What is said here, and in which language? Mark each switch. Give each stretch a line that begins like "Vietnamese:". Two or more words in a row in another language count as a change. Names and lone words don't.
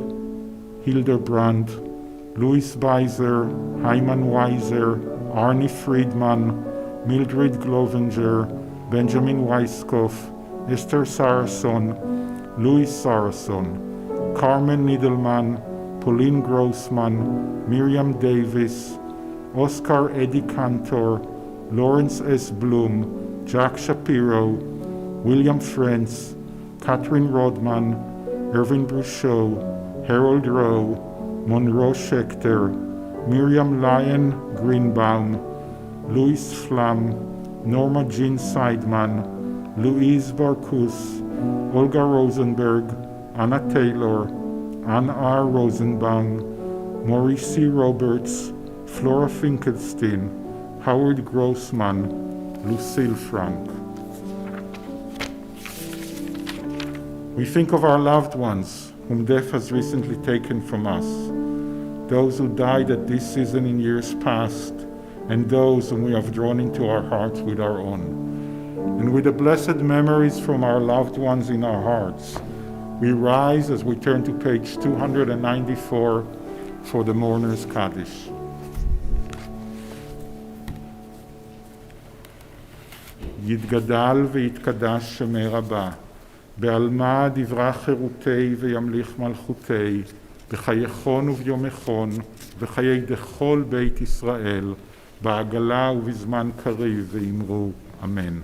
English: Hildebrand, Louis Beiser, Hyman Weiser, Arnie Friedman, Mildred Glovenger, Benjamin Weiskopf, Esther Sarason, Louis Sarason, Carmen Niedelman, Pauline Grossman, Miriam Davis, Oscar Eddie Cantor, Lawrence S. Bloom, Jack Shapiro, William Frentz, Catherine Rodman, Irvin Bruchot, Harold Rowe, Monroe Schechter, Miriam Lyon Greenbaum, Louis Flam, Norma Jean Seidman, Louise Barkus, Olga Rosenberg, Anna Taylor, Ann R. Rosenbaum, Maurice C. Roberts, Flora Finkelstein, Howard Grossman, Lucille Frank. We think of our loved ones whom death has recently taken from us, those who died at this season in years past, and those whom we have drawn into our hearts with our own. And with the blessed memories from our loved ones in our hearts, we rise as we turn to page 294 for the Mourner's Kaddish.
Aramaic: יתגדל ויתקדש שמי רבה, בעלמא דברה חירותי וימליך מלכותי, בחייכון וביומכון, בחיי דכל בית ישראל, בעגלה ובזמן קריב ואמרו אמן.